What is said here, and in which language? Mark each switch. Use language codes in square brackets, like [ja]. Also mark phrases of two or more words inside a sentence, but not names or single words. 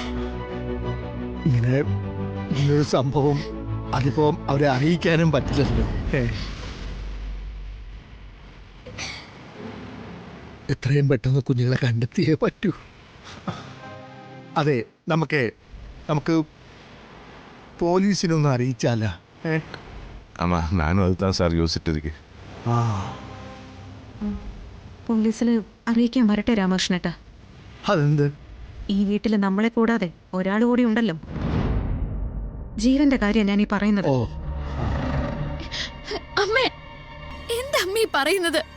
[ml] ഇങ്ങനൊരു സംഭവം അതിപ്പോ അവരെ അറിയിക്കാനും പറ്റില്ലല്ലോ. എത്രയും പെട്ടെന്ന് കുഞ്ഞുങ്ങളെ കണ്ടെത്തിയേ പറ്റൂ. അതെ, നമുക്ക് പോലീസിനൊന്ന് അറിയിച്ചാല. [ta] ஆமா நானும் அதுதான் சார் யோசிச்சுட்டு இருக்கேன். [ml] പോലീസിൽ അറിയിക്കാൻ വരട്ടെ രാമകൃഷ്ണേട്ടാ. അതെന്ത്? ഈ വീട്ടിൽ നമ്മളെ കൂടാതെ ഒരാൾ കൂടി ഉണ്ടല്ലോ. ജീവന്റെ കാര്യം ഞാൻ ഈ പറയുന്നത്. ഓ, അമ്മേ, എന്താ അമ്മ ഈ പറയുന്നത്?